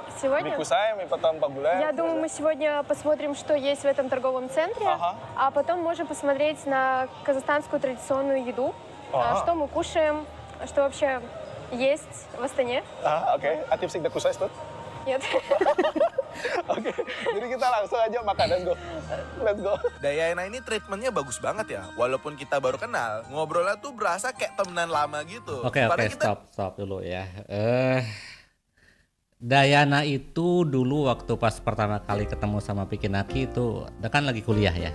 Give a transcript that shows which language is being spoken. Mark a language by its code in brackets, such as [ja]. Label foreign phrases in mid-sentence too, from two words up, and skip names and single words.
[ru] Сегодня? перекусаем и потом погуляем? Я думаю, мы сегодня посмотрим, что есть в этом торговом центре, Ага. а потом можем посмотреть на казахстанскую традиционную еду, Ага. что мы кушаем, что вообще есть в Астане. Oke. А ты всегда кушаешь тут? Нет. [id] Oke. Jadi kita langsung aja makan, [en] let's go. [id] Dayana ini treatmentnya bagus banget ya. Walaupun kita baru kenal, ngobrolnya tuh berasa kayak temenan lama gitu. Oke, Padahal kita stop dulu ya. Dayana itu dulu waktu pas pertama kali ketemu sama Pikinaki itu kan lagi kuliah ya.